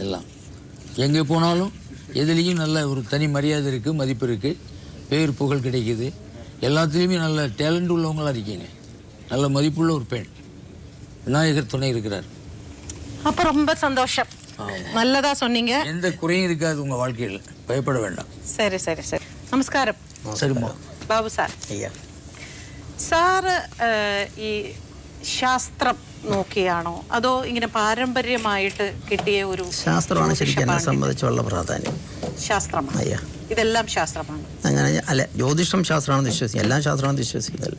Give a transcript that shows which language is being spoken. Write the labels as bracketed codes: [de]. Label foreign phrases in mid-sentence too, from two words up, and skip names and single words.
[ta] எல்லாம் எங்கே போனாலும் எதுலேயும் நல்ல ஒரு தனி மரியாதை இருக்கு, மதிப்பு இருக்கு, பேர் புகழ் கிடைக்குது. எல்லாத்துலேயுமே நல்ல டேலண்ட் உள்ளவங்களா இருக்கீங்க. நல்ல மதிப்புள்ள ஒரு பெண். விநாயகர் துணை இருக்கிறார். அப்போ ரொம்ப சந்தோஷம். நல்லதா சொன்னீங்க. எந்த குறையும் இருக்காது உங்க வாழ்க்கையில். பயப்பட வேண்டாம். சரி சரி சரி. நமஸ்காரம். சரிம்மா. [ml] ബാബു സാർ. ஐயா. സാറ് ഈ ശാസ്ത്രം നോക്കിയാണോ അതോ ഇങ്ങനെ പാരമ്പര്യമായിട്ട് കിട്ടിയ ഒരു ശാസ്ത്രമാണ് ശരിക്കും എന്നെ സംബന്ധിച്ചുള്ള പ്രാധാന്യം. ശാസ്ത്രമാണ്. അയ്യാ, ഇതെല്ലാം ശാസ്ത്രമാണ്. അങ്ങനെ അല്ല, ജ്യോതിഷം ശാസ്ത്രമാണെന്ന് വിശ്വസിക്കുക, എല്ലാം ശാസ്ത്രമാണെന്ന് വിശ്വസിക്കുന്നില്ല.